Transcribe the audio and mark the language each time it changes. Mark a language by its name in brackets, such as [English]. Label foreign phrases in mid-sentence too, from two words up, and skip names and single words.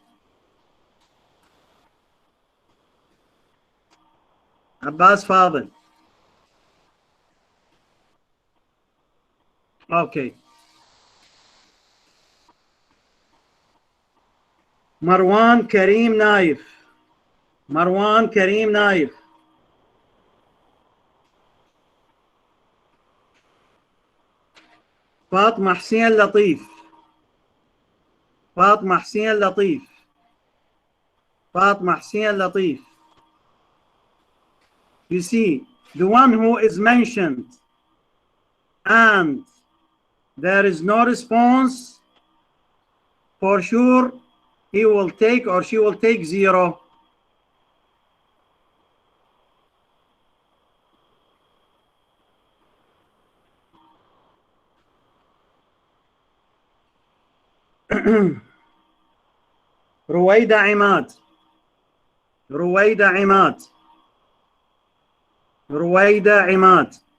[English] Abbas Fadil. Okay. Marwan Kareem Naif. Marwan Kareem Naif. [Arabic] فاطمة حسين لطيف. فاطمة حسين لطيف. فاطمة حسين لطيف. [English] You see, the one who is mentioned and there is no response, for sure he will take or she will take 0. [Arabic] رويدة عماد. رويدة عماد. رويدة عماد.